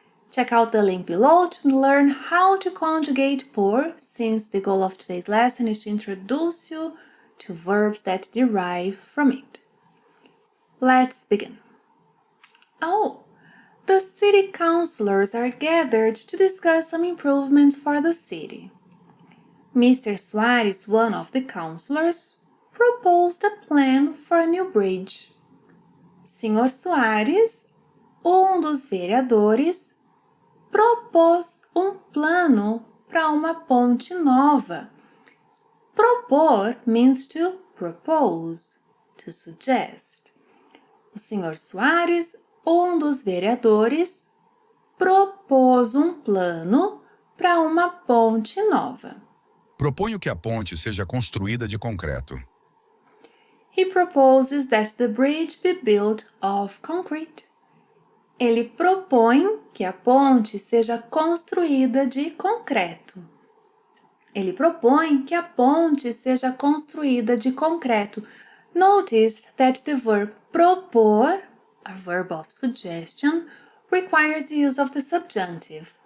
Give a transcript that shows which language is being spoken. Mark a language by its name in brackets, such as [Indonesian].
[English] Check out the link below to learn how to conjugate por, since the goal of today's lesson is to introduce you to verbs that derive from it. Let's begin. The city councillors are gathered to discuss some improvements for the city. Mr. Soares, one of the councillors, proposed a plan for a new bridge. [Portuguese] Sr. Soares, dos vereadores, propôs plano para uma ponte nova. [English] Propor means to propose, to suggest. [Portuguese] O Sr. Soares, dos vereadores, propôs plano para uma ponte nova. Proponho que a ponte seja construída de concreto. [English] He proposes that the bridge be built of concrete. [Portuguese] Ele propõe que a ponte seja construída de concreto. Ele propõe que a ponte seja construída de concreto. [English] Notice that the verb propor, a verb of suggestion, requires the use of the subjunctive.